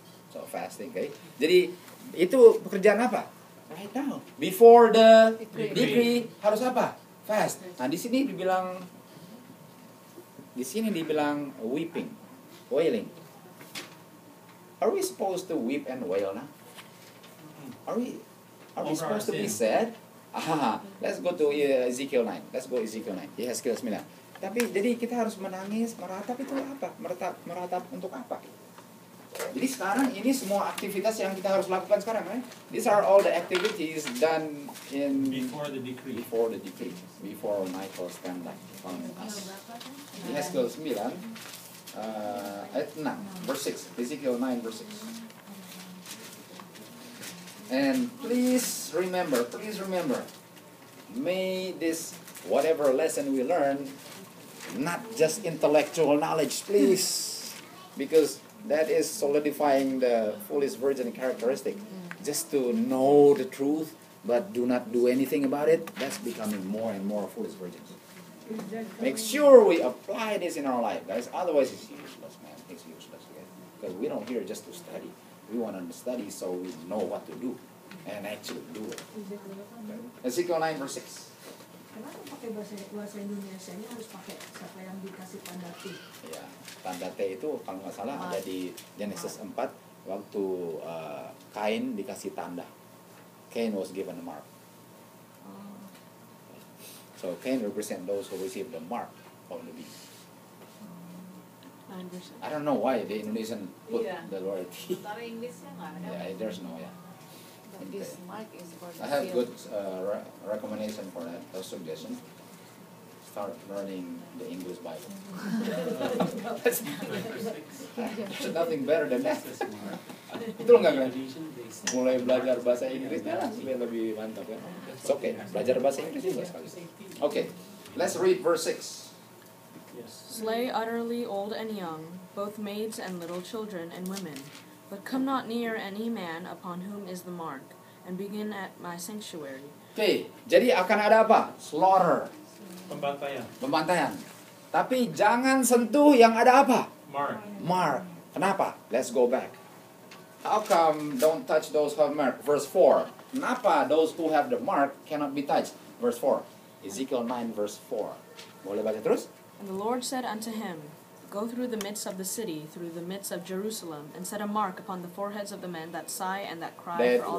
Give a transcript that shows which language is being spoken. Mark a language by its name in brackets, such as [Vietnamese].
[English] So fasting, okay? [Indonesian] Jadi itu pekerjaan apa? [English] Right now, before the decree [Indonesian] harus apa? [English] Fast. [Indonesian] Nah di sini dibilang [English] weeping, wailing. Are we supposed to weep and wail now? Are we supposed to be sad? Let's go to Ezekiel 9. Let's go Ezekiel 9. Ezekiel 9. [Indonesian] Tapi jadi kita harus menangis, meratap itu apa? Meratap untuk apa? Jadi sekarang ini semua aktivitas yang kita harus lakukan sekarang, [English] right? These are all the activities done Before the decree. Before Michael stand up on us. Ezekiel 9 [Indonesian] ayat 6 [English] verse 6. Ezekiel 9 verse 6. And please remember, may this whatever lesson we learn not just intellectual knowledge, please, because that is solidifying the foolish virgin characteristic. Just to know the truth, but do not do anything about it, that's becoming more and more foolish virgins. Make sure we apply this in our life, guys. Otherwise, it's useless, man. It's useless, okay? Because we don't here just to study. We want to study so we know what to do and actually do it. Ezekiel 9 verse 6. [Indonesian] Kenapa pakai bahasa Indonesia ini harus pakai siapa yang dikasih tanda T? Ya, tanda T itu kalau nggak salah ada di Genesis 4 waktu Kain dikasih tanda. [English] Cain was given a mark. So Cain represent those who receive the mark of the beast. 9%. I don't know why the Indonesian put the word T. [Indonesian] Tentara Inggrisnya nggak ada. [English] Yeah, there's no This mark is for the I have field. good recommendation for that, a suggestion. Start learning the English Bible. There's nothing better than that. [Indonesian] Betul nggak kan? Mulai belajar bahasa Inggrisnya lah supaya lebih mantap kan? [English] It's okay, [Indonesian] belajar bahasa Inggris juga sekali. [English] Okay, let's read verse 6. Slay utterly old and young, both maids and little children and women. But come not near any man upon whom is the mark, and begin at my sanctuary. [Indonesian] Okay, jadi akan ada apa? [English] Slaughter. [Indonesian] Pembantaian. Tapi jangan sentuh yang ada apa? [English] Mark. Kenapa? Let's go back. How come don't touch those who have mark? Verse 4. [Indonesian] Kenapa [English] those who have the mark cannot be touched? Verse 4. Ezekiel 9 verse 4. [Indonesian] Boleh baca terus? [English] And the Lord said unto him, Go through the midst of the city, through the midst of Jerusalem, and set a mark upon the foreheads of the men that sigh and that cry for all